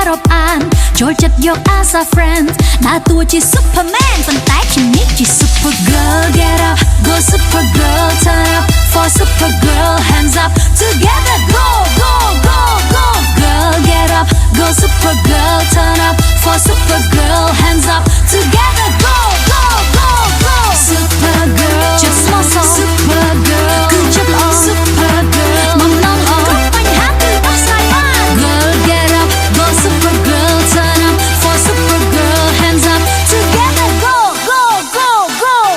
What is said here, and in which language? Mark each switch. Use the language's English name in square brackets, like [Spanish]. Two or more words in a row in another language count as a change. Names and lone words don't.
[Khmer] រាប់អានចូលចិត្តយក [English] as a friend [Khmer] ដើរតួជា Superman ប៉ុន្តែខ្ញុំនេះជា [English] super girl get up go super girl turn up for super girl hands up together go go go go girl get up go super girl turn up for super girl hands up together go go go go super girl just my soul super girl [Khmer] គឺចិត្តល្អ [English] super girl [Khmer] មកនងល្អគ្រប់បញ្ហាគឺដោះស្រាយបាន [English] girl get up go super girl turn up for super girl hands up together go go go go